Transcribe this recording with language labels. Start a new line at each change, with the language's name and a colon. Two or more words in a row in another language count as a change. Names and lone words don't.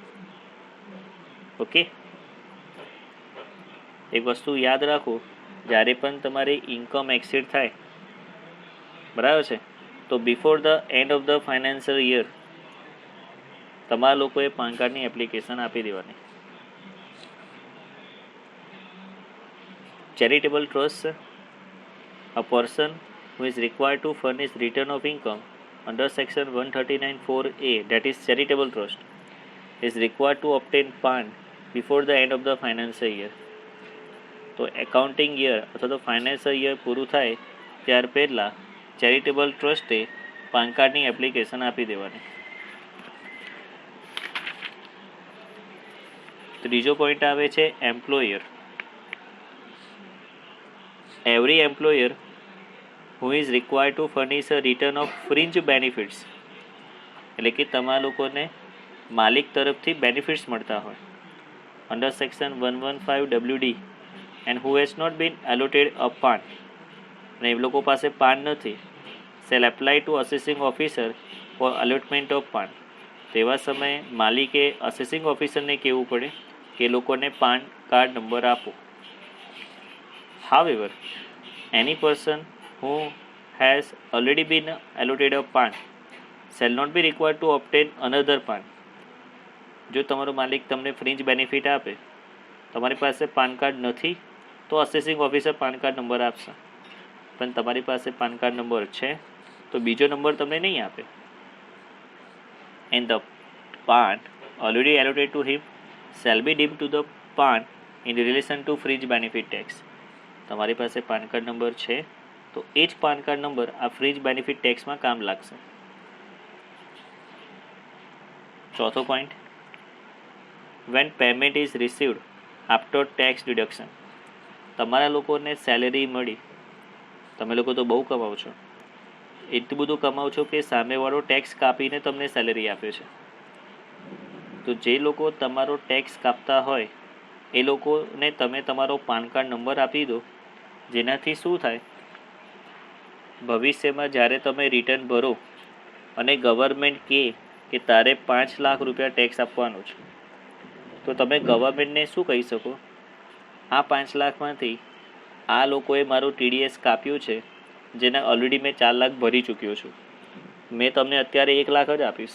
Gujarati: ઓકે, એક વસ્તુ યાદ રાખો, જ્યારે પણ તમારી
English: income exceed
Gujarati: થાય, બરાબર છે, તો
English: before the end of the financial year
Gujarati: તમારા લોકોએ પાન કાર્ડની એપ્લિકેશન આપી દેવાની.
English: charitable trust, a person who is required to furnish return of income under section 139(4)(a), that is charitable trust, is required to obtain PAN before the end of the financial year.
Gujarati: તો
English: accounting year
Gujarati: અથવા તો
English: financial year
Gujarati: પૂરું થાય ત્યાર પહેલાં
English: charitable trust
Gujarati: પાન કાર્ડની એપ્લિકેશન આપી દેવાની. ત્રીજો પોઈન્ટ આવે છે એમ્પ્લોયર.
English: every employer who is required to furnish a return of fringe benefits,
Gujarati: એટલે કે તમારા લોકોને માલિક તરફથી બેનિફિટ્સ મળતા હોય
English: under section
Gujarati: 115(WD)
English: and who has not been allotted a PAN,
Gujarati: અને એ લોકો પાસે પાન નથી,
English: shall apply to assessing officer for allotment of PAN.
Gujarati: તેવા સમયે માલિકે
English: assessing officer
Gujarati: કહેવું પડે કે એ લોકોને પાન કાર્ડ નંબર આપો.
English: However, any person who has already been allotted a PAN shall not be required to obtain another PAN.
Gujarati: જો તમારો માલિક તમને
English: fringe benefit
Gujarati: આપે, તમારી પાસે પાન કાર્ડ નથી, તો
English: assessing officer
Gujarati: પાન કાર્ડ નંબર આપશે, પણ તમારી પાસે પાન કાર્ડ નંબર છે તો બીજો નંબર તમને નહીં આપે.
English: And the PAN already allotted to him shall be deemed to the PAN in relation to fringe benefit tax.
Gujarati: તમારી પાસે પાન કાર્ડ નંબર છે તો એ જ પાન કાર્ડ નંબર આ
English: fringe benefit tax
Gujarati: કામ લાગશે. ચોથો પોઈન્ટ,
English: when payment is received after tax deduction.
Gujarati: તમારા લોકોને સેલેરી મળી, તમે લોકો તો બહુ કમાઓ છો, એટલું બધું કમાઓ છો કે સામેવાળો ટેક્સ કાપીને તમને સેલેરી આપે છે. તો જે લોકો તમારો ટેક્સ કાપતા હોય એ લોકોને તમે તમારો પાન કાર્ડ નંબર આપી દો, જેનાથી શું થાય, ભવિષ્યમાં જ્યારે તમે રિટર્ન ભરો અને ગવર્મેન્ટ કહે કે તારે 5 લાખ રૂપિયા ટેક્સ આપવાનો છે, તો તમે ગવર્મેન્ટને શું કહી શકો, આ 5 લાખમાંથી આ લોકોએ મારું TDS કાપ્યું છે, જેના ઓલરેડી મેં 4 લાખ ભરી ચૂક્યો છું, મેં તમને અત્યારે 1 લાખ જ આપીશ.